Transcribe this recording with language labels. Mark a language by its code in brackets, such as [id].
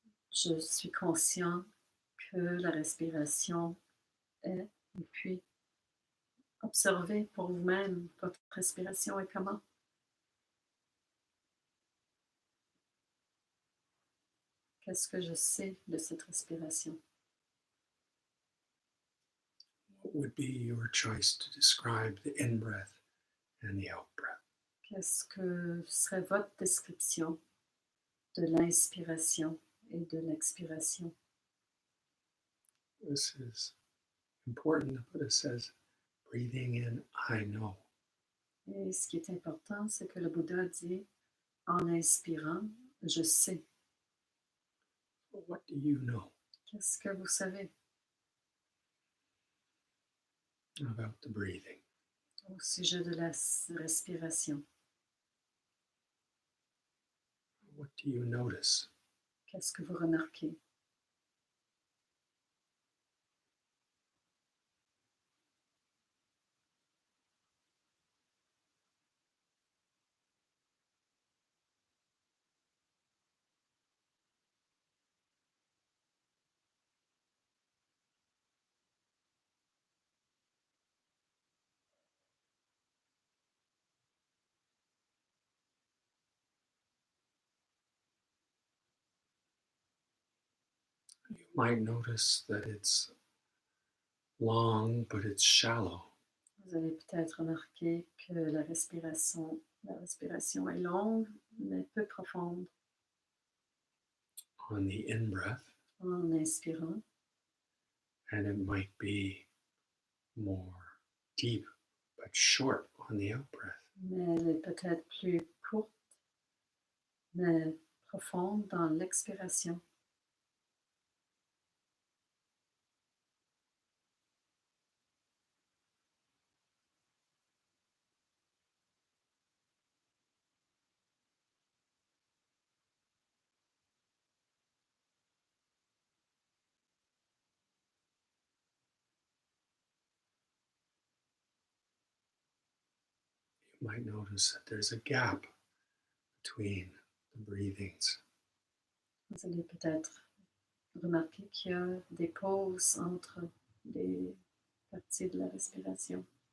[fr] Je suis conscient que la respiration est, et puis observez pour vous-même votre respiration est comment. Qu'est-ce que je sais de cette respiration? [en] What would be your choice to describe the in-breath and the out-breath? [fr] Qu'est-ce que serait votre description de l'inspiration et de l'expiration? [en] This is important. The Buddha says, breathing in, I know. [fr] Et ce qui est important, c'est que le Bouddha dit, en inspirant, je sais. [en] What do you know [fr] Qu'est-ce que vous savez [en] about the breathing? [fr] au sujet de la respiration? [en] What do you notice? [fr] Qu'est-ce que vous remarquez? [en] You might notice that it's long, but it's shallow. [fr] Vous allez peut-être remarquer que la respiration est longue, mais peu profonde. [en] On the in-breath, [fr] En inspirant, [en] and it might be more deep but short on the out-breath. [fr] mais elle est peut-être plus courte, mais profonde dans l'expiration. [en] You might notice that there's a gap between the breathings. [fr] Vous allez peut-être remarquer qu'il y a des pauses entre les parties de la respiration.